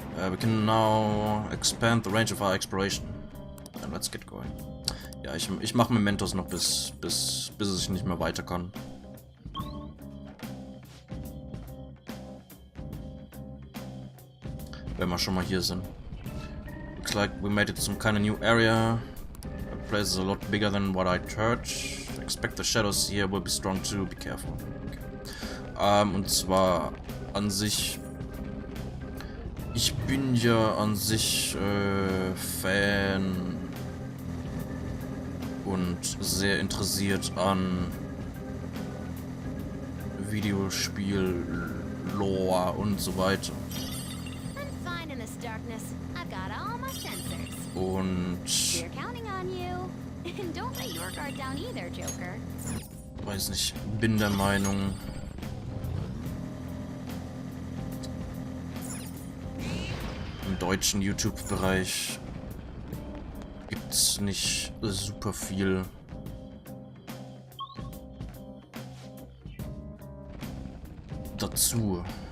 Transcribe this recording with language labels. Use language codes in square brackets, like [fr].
[en] We can now expand the range of our exploration. And let's get going. [de] Ja, ich mache Mementos noch bis ich nicht mehr weiter kann. Wenn wir schon mal hier sind. [en] Looks like we made it to some kind of new area. The place is a lot bigger than what I'd heard. Expect the shadows here will be strong too. Be careful. Okay. [de] Und zwar an sich. Ich bin ja an sich Fan und sehr interessiert an Videospiel, Lore und so weiter. [en] I'm fine in this darkness. I've got all my sensors. [de] Und [en] We're counting on you. And don't let your guard down either, Joker. [de] weiß nicht, bin der Meinung, im deutschen YouTube-Bereich gibt es nicht super viel dazu.